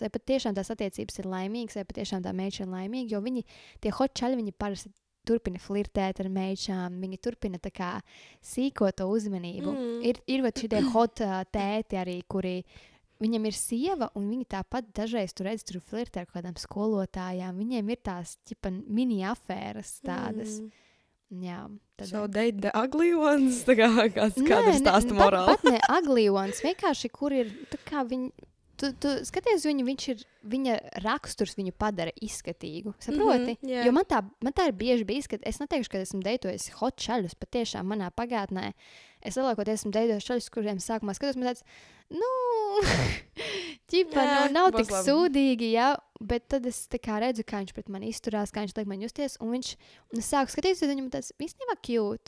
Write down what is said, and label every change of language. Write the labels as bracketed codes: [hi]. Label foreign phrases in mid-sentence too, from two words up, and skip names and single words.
[lv] Vai pat tiešām tās attiecības ir laimīgas, vai pat tiešām tā meiča ir laimīga, jo tie hot čaļi, viņi parasti turpina flirtēt ar meičām, viņi turpina tā kā sīko to uzmanību. Ir šitie hot tēti arī, kuri viņam ir sieva, un viņi tāpat dažreiz tur flirtē ar kādām skolotājām. Viņiem ir tās mini afēras tādas. Jā, [en] so date the ugly ones, [lv] tā kā kāda stāsta morāli. Pat ne [en] ugly ones, [lv] vienkārši, kur ir, tā kā viņi, tu skaties viņu, viņa raksturs viņu padara izskatīgu, saproti? Jo man tā ir bieži bijis, ka es neteikšu, ka esmu deitojis hot čaļus, patiešām manā pagātnē es lielākoties esmu deidojuši čaļus, kuriem sākumā skatos, man tāds, ķipa, nav tik sūdīgi, jā, bet tad es tā kā redzu, kā viņš pret mani izturās, kā viņš liek man justies, un es sāku skatīties, un viņam tāds īstenībā cute.